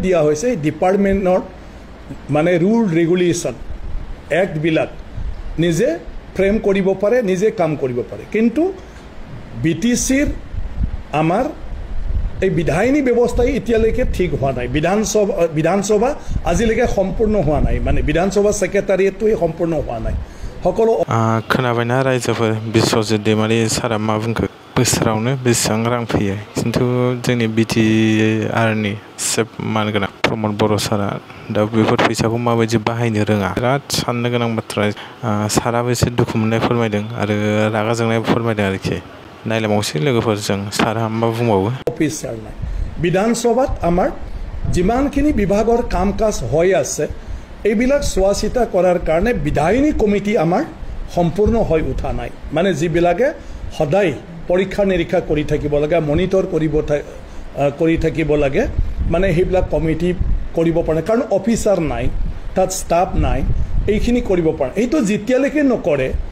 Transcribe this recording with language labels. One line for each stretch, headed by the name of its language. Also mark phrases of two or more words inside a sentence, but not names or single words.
Assamese: দিয়া হৈছে এই ডিপাৰ্টমেণ্টৰ মানে
English: rule regulation
Assamese: এক্টবিলাক নিজে ফ্ৰেম কৰিব পাৰে নিজে কাম কৰিব পাৰে কিন্তু বিটিচিৰ আমাৰ এই বিধায়িনী ব্যৱস্থাই এতিয়ালৈকে ঠিক হোৱা নাই বিধানসভা আজিলৈকে সম্পূৰ্ণ হোৱা নাই মানে বিধানসভা সেক্ৰেটাৰিয়েটটো সম্পূৰ্ণ হোৱা নাই সকলো
Bodo: खोनाबायना रायजोफोर बिश्वजित दैमारि सारा मा बुंखो बोसोरावनो बेसेबां रां फैयो खिन्थु जोंनि बिटिआरनि सेफ मानगोनां प्रमद बर' सारा दा बेफोर फैसाखौ माबायदि बाहायनो रोङा बिराद साननो गोनां बाथ्रा साराबो एसे दुखु मोननाय फोरमायदों आरो रागा जोंनाय फोरमायदों आरोखि नायलायबावसै लोगोफोर जों सारा मा बुंबावो
Assamese: অফিচাৰ নাই বিধানসভাত আমাৰ যিমানখিনি বিভাগৰ কাম কাজ হৈ আছে এইবিলাক চোৱা চিতা কৰাৰ কাৰণে বিধায়িনী কমিটি আমাৰ সম্পূৰ্ণ হৈ উঠা নাই মানে যিবিলাকে সদায় পৰীক্ষা নিৰীক্ষা কৰি থাকিব লাগে মনিটৰ কৰি থাকিব লাগে মানে সেইবিলাক কমিটি কৰিব পাৰে কাৰণ অফিচাৰ নাই তাত ষ্টাফ নাই এইখিনি কৰিব পাৰে এইটো যেতিয়ালৈকে নকৰে